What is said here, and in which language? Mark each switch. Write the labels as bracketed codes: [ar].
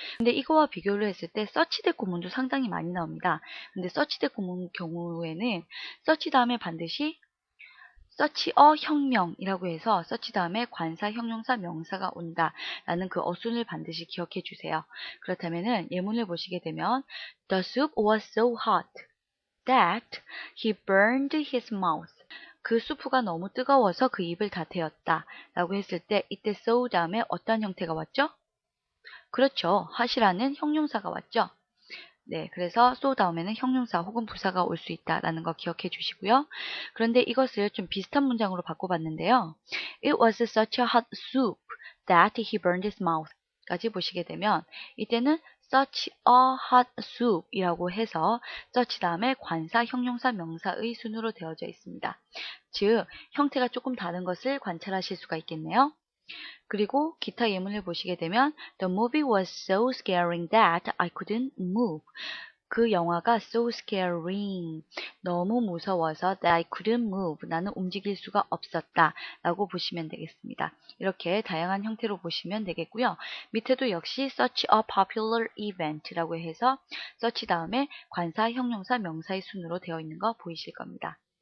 [ko] 근데 이거와 비교를 했을 때 서치댓 구문도 상당히 많이 나옵니다. 근데 서치댓 구문 경우에는 서치 다음에 반드시 서치 혁명이라고 해서 서치 다음에 관사, 형용사, 명사가 온다 라는 그 어순을 반드시 기억해 주세요. 그렇다면은 예문을 보시게 되면 [en] The soup was so hot that he burned his mouth. [ko] 그 수프가 너무 뜨거워서 그 입을 다 태웠다 라고 했을 때 이때 so 다음에 어떤 형태가 왔죠? 그렇죠. hot이라는 형용사가 왔죠. 네, 그래서 so 다음에는 형용사 혹은 부사가 올 수 있다라는 거 기억해 주시고요. 그런데 이것을 좀 비슷한 문장으로 바꿔봤는데요. [en] It was such a hot soup that he burned his mouth. [ko] 까지 보시게 되면 이때는 [en] such a hot soup [ko] 이라고 해서 such 다음에 관사, 형용사, 명사의 순으로 되어져 있습니다. 즉, 형태가 조금 다른 것을 관찰하실 수가 있겠네요. 그리고 기타 예문을 보시게 되면 [en] The movie was so scaring that I couldn't move. [ko] 그 영화가 so scaring, 너무 무서워서 [en] that I couldn't move, [ko] 나는 움직일 수가 없었다 라고 보시면 되겠습니다. 이렇게 다양한 형태로 보시면 되겠고요. 밑에도 역시 [en] such a popular event [ko] 라고 해서 such 다음에 관사, 형용사, 명사의 순으로 되어 있는 거 보이실 겁니다.